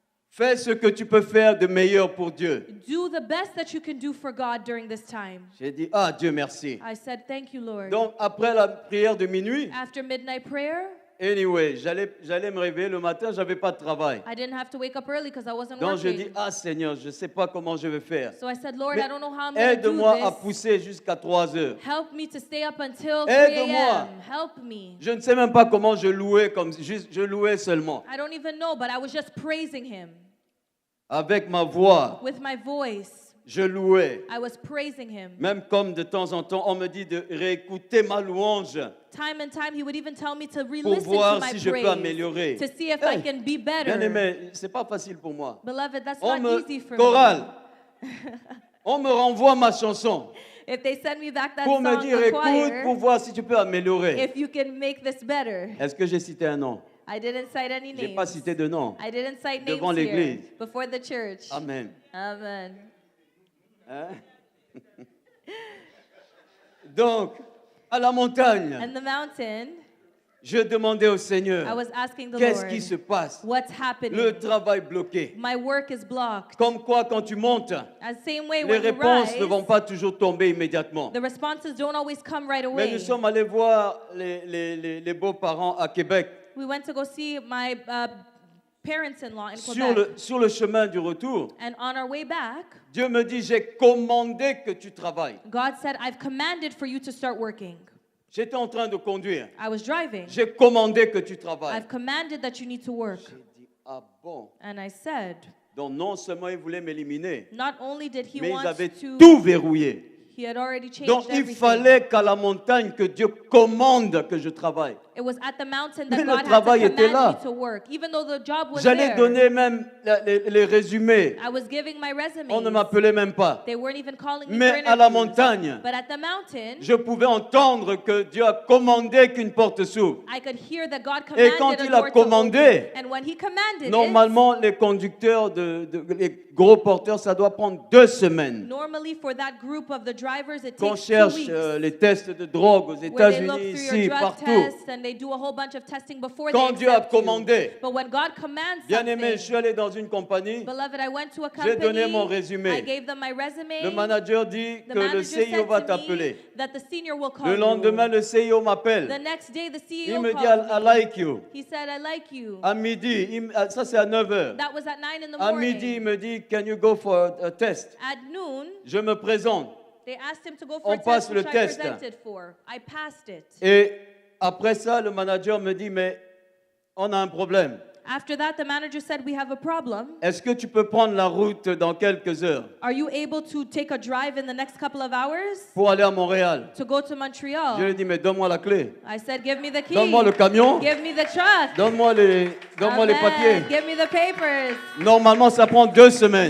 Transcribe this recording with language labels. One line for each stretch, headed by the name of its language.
French: fais ce que tu peux faire de meilleur pour Dieu.
English: do the best that you can do for God during this time.
French: J'ai dit, ah Dieu merci.
English: I said, thank you, Lord.
French: Donc après la prière de minuit,
English: After midnight prayer,
French: anyway, j'allais me réveiller le matin, j'avais pas de travail.
English: I didn't have to wake up early because I wasn't
French: Donc je dis,
English: working.
French: ah Seigneur, je ne sais pas comment je vais faire.
English: So I said, Lord,
French: Mais
English: I don't know how I'm going to do
French: aide-moi à
English: this.
French: pousser jusqu'à 3 heures.
English: Help me to stay up until 3
French: Aide-moi.
English: a.m. Help me.
French: Je ne sais même pas comment je louais, comme juste je louais seulement.
English: I don't even know, but I was just praising him.
French: Avec ma voix,
English: With my voice,
French: je louais.
English: I was praising him.
French: Même comme de temps en temps, on me dit de réécouter ma louange
English: Time and time, he would even tell me to
French: pour
English: re-listen to
French: voir
English: my
French: si je peux
English: praise,
French: améliorer.
English: to see if I Hey, can be better.
French: Bien aimé, c'est pas facile pour moi.
English: Beloved, that's
French: On
English: not
French: me
English: easy for
French: chorale,
English: me.
French: on me renvoie ma chanson
English: If they send me back that
French: pour
English: song,
French: me dire
English: the
French: écoute pour
English: choir,
French: voir si tu peux améliorer.
English: if you can make this better.
French: Est-ce que j'ai cité un nom?
English: I didn't cite any
French: J'ai
English: names.
French: pas cité de nom.
English: I didn't cite names
French: Devant
English: here
French: l'église.
English: before the church.
French: Amen.
English: Amen. Hein?
French: Donc, à la montagne,
English: And the mountain,
French: je demandais au
English: I
French: Seigneur,
English: was asking the
French: qu'est-ce
English: Lord,
French: qui se passe?
English: what's happening?
French: Le travail bloqué.
English: My work is blocked.
French: Comme quoi, quand tu montes,
English: As same way
French: les
English: when you
French: réponses
English: rise,
French: ne vont pas toujours tomber immédiatement.
English: the responses don't always come right
French: Mais
English: away.
French: nous sommes allés voir les beaux-parents à Québec.
English: We went to go see my parents-in-law in
French: Sur
English: Quebec.
French: sur le chemin du retour,
English: And on our way back,
French: Dieu me dit, j'ai commandé que tu travailles.
English: God said, I've commanded for you to start working.
French: J'étais en train de conduire.
English: I was driving.
French: J'ai commandé que tu travailles.
English: I've commanded that you need to work.
French: J'ai dit, ah bon?
English: And I said,
French: Donc non seulement ils voulaient m'éliminer,
English: not only did he
French: mais ils
English: want
French: avaient
English: to,
French: tout verrouillé.
English: he had already changed
French: Donc il
English: everything.
French: fallait qu'à la montagne, que Dieu commande que je travaille.
English: It was at the mountain
French: Mais
English: that
French: le
English: God had to
French: travail était
English: command
French: là.
English: me to work, even though the job was
French: J'allais
English: there.
French: donner même les résumés.
English: I was giving my resume.
French: On ne m'appelait même pas.
English: They weren't even calling me for
French: Mais à la
English: interviews.
French: montagne,
English: But at the mountain,
French: je pouvais entendre que Dieu a commandé qu'une porte s'ouvre.
English: I could hear that God
French: Et
English: commanded
French: quand
English: a
French: il a
English: door to
French: commandé,
English: open. And when he commanded
French: normalement, les conducteurs, les gros porteurs, ça doit prendre 2 semaines.
English: it, normally for that group of the drivers, it
French: Qu'on
English: takes 2
French: cherche
English: weeks.
French: les tests de drogue aux
English: Where they look
French: États-Unis,
English: through your
French: ici,
English: drug
French: partout.
English: test and they do a whole bunch of testing before
French: Quand
English: they
French: Dieu a
English: accept you.
French: commandé,
English: But when God commands
French: bien
English: something,
French: aimé, je suis allé dans une compagnie.
English: beloved, I went to a
French: J'ai donné
English: company,
French: mon résumé.
English: I gave them my resume.
French: Le manager dit
English: The
French: que le
English: manager
French: CIO va
English: said to me
French: t'appeler.
English: that the senior will call
French: Le lendemain,
English: you.
French: le CIO
English: The
French: m'appelle.
English: next day, the
French: Il
English: CEO me dit, called I me. like you. He said, I like you.
French: À midi, ça c'est à 9h.
English: That was at 9 in the
French: À
English: morning.
French: midi, il me dit,
English: can you go for a test? At noon,
French: Je me présente.
English: they asked him to go for
French: On
English: a
French: passe
English: test,
French: le
English: which I
French: test.
English: presented for. I passed it.
French: Et après ça, le manager me dit, mais on a un problème.
English: After that, the manager said, we have a problem.
French: Est-ce que tu peux prendre la route dans quelques heures
English: Are you able to take a drive in the next couple of hours
French: pour aller à Montréal?
English: to go to Montreal?
French: Je lui ai dit, mais donne-moi la clé.
English: I said, give me the key.
French: Donne-moi le camion.
English: Give me the truck.
French: Donne-moi les
English: Amen.
French: papiers.
English: Give me the papers.
French: Normalement, ça prend 2 semaines.